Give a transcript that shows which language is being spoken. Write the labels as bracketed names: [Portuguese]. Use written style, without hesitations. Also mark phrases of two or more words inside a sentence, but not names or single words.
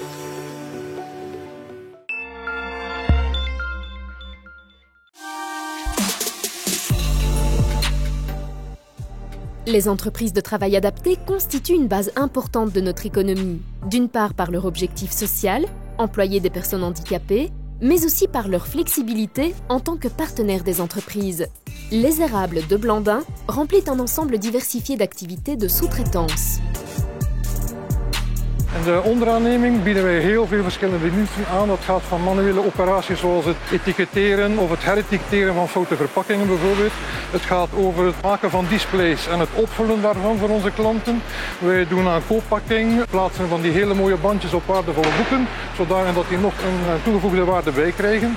[French] Les entreprises de travail adapté constituent une base importante de notre économie, d'une part par leur objectif social, employer des personnes handicapées, mais aussi par leur flexibilité en tant que partenaire des entreprises. Les Érables de Blandin remplissent un ensemble diversifié d'activités de sous-traitance. [Dutch] In de onderaanneming bieden wij heel veel verschillende diensten aan. Dat gaat van manuele operaties zoals het etiketteren of het heretiketteren van foute verpakkingen bijvoorbeeld. Het gaat over het maken van displays en het opvullen daarvan voor onze klanten. Wij doen aan kooppakking, plaatsen van die hele mooie bandjes op waardevolle boeken, zodanig dat die nog een toegevoegde waarde bij krijgen.